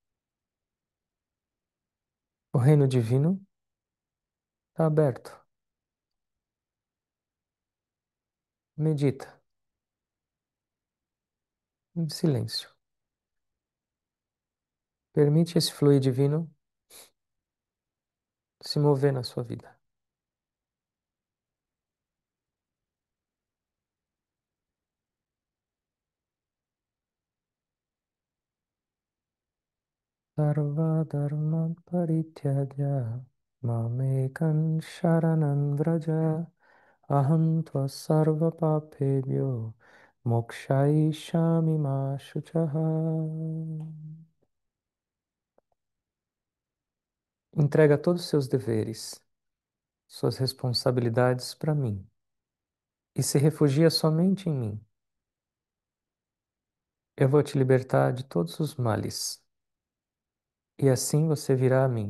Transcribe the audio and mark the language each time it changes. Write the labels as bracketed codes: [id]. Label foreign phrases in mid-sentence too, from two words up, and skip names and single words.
[pt] O reino divino está aberto. Medita em silêncio. Permite esse fluir divino se mover na sua vida. [sa] सर्व धर्म परित्यज्य मामेकं शरणं व्रज अहं त्वा सर्व पापेभ्यो मोक्षयिष्यामि मा शुचः. [pt] Entrega todos os seus deveres, suas responsabilidades para mim e se refugia somente em mim. Eu vou te libertar de todos os males e assim você virá a mim.